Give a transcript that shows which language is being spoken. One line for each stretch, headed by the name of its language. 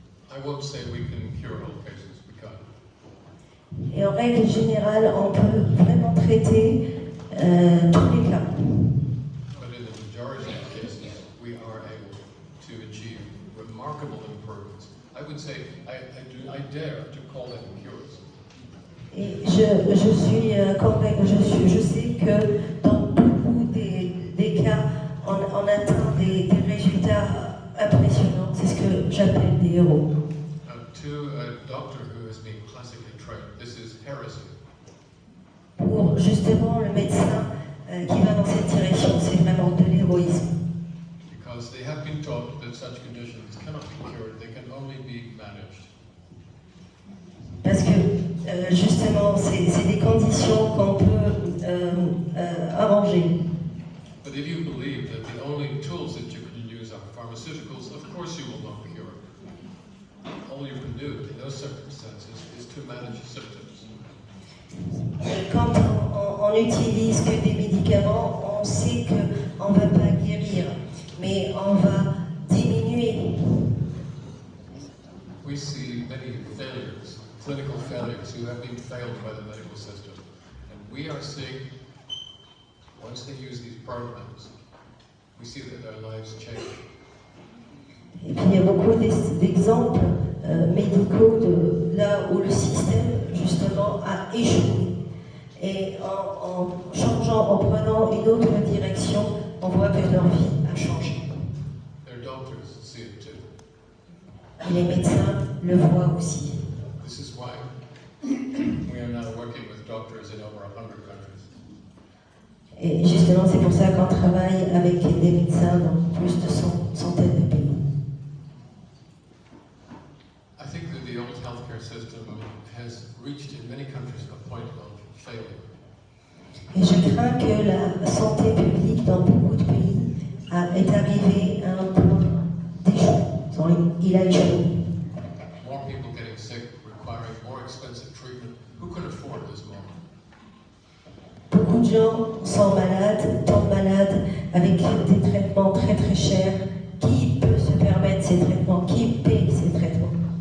English: I won't say we can cure all cases, we can't.
French: Et en règle générale, on peut vraiment traiter tous les cas.
English: But in the majority of cases, we are able to achieve remarkable improvements. I would say, I dare to call them cures.
French: Et je suis convaincue, je sais que dans beaucoup des cas, on atteint des résultats impressionnants. C'est ce que j'appelle des héros.
English: To a doctor who has been classically trained, this is heresy.
French: Pour justement le médecin qui va dans cette direction, c'est vraiment de l'héroïsme.
English: Because they have been taught that such conditions cannot be cured, they can only be managed.
French: Parce que justement, c'est des conditions qu'on peut arranger.
English: But if you believe that the only tools that you can use are pharmaceuticals, of course you will not cure. All you can do in those circumstances is to manage symptoms.
French: Quand on utilise que des médicaments, on sait qu'on ne va pas guérir, mais on va diminuer.
English: We see many failures, clinical failures, who have been failed by the medical system. And we are seeing, once they use these programs, we see that their lives change.
French: Et puis il y a beaucoup d'exemples médicaux de là où le système justement a échoué. Et en changeant, en prenant une autre direction, on voit que leur vie a changé.
English: Their doctors see it too.
French: Et les médecins le voient aussi.
English: This is why we are now working with doctors in over 100 countries.
French: Et justement, c'est pour ça qu'on travaille avec des médecins dans plus de centaines de pays.
English: I think that the old healthcare system has reached in many countries a point of failure.
French: Et je crains que la santé publique dans beaucoup de pays est arrivée à un point d'échec. Il a échoué.
English: More people getting sick, requiring more expensive treatment. Who can afford this more?
French: Beaucoup de gens sont malades, tombent malades, avec des traitements très très chers. Qui peut se permettre ces traitements? Qui paye ces traitements?